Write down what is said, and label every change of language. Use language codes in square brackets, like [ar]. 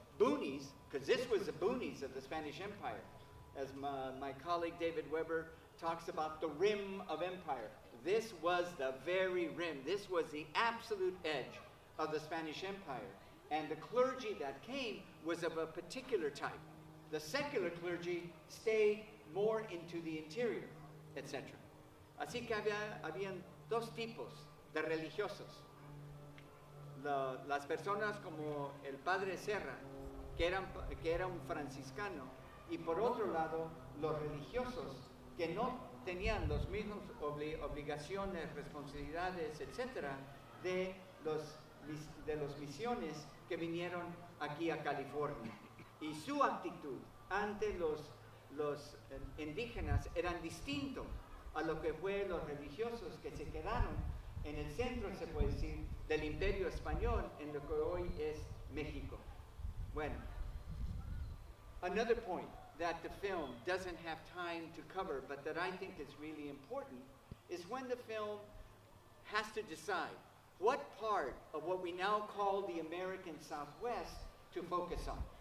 [en] boonies, because this was the boonies of the Spanish Empire. As my colleague David Weber talks about the rim of empire. This was the very rim. This was the absolute edge of the Spanish Empire. And the clergy that came was of a particular type. The secular clergy stayed more into the interior, etc. [es] Así que habían dos tipos de religiosos. Las personas como el padre Serra, que era un franciscano, y por otro lado, los religiosos que no tenían los mismos obligaciones, responsabilidades, etc., de los misiones que vinieron aquí a California. Y su actitud ante los indígenas eran distinto a lo que fue los religiosos que se quedaron en el centro, se puede decir, del Imperio Español, en lo que hoy es México. Bueno, [en] another point that the film doesn't have time to cover, but that I think is really important, is when the film has to decide what part of what we now call the American Southwest to focus on.